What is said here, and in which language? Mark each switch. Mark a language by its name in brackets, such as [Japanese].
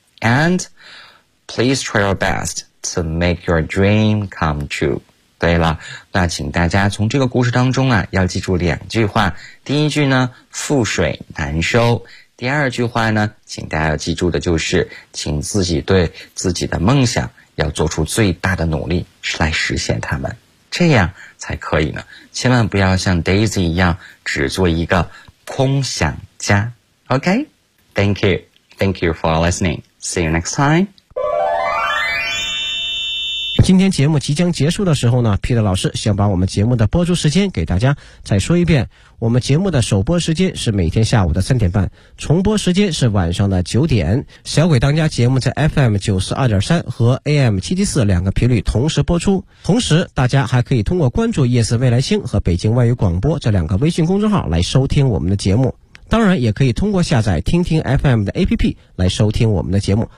[English] And please try your best to make your dream come true. [Chinese] 对了，那请大家从这个故事当中啊，要记住两句话。第一句呢，覆水难收。第二句话呢，请大家要记住的就是，请自己对自己的梦想要做出最大的努力来实现它们，这样才可以呢。千万不要像 Daisy 一样，只做一个空想家。 [English] Okay? Thank you. Thank you for listening. See you next time. [Chinese] 今天节目即将结束的时候呢 Peter 老师想把我们节目的播出时间给大家再说一遍，我们节目的首播时间是每天下午的3:30，重播时间是晚上的9:00。小鬼当家节目在 FM92.3 和 AM774 两个频率同时播出，同时大家还可以通过关注夜色未来星和北京外语广播这两个微信公众号来收听我们的节目，当然也可以通过下载听听 FM 的 APP 来收听我们的节目。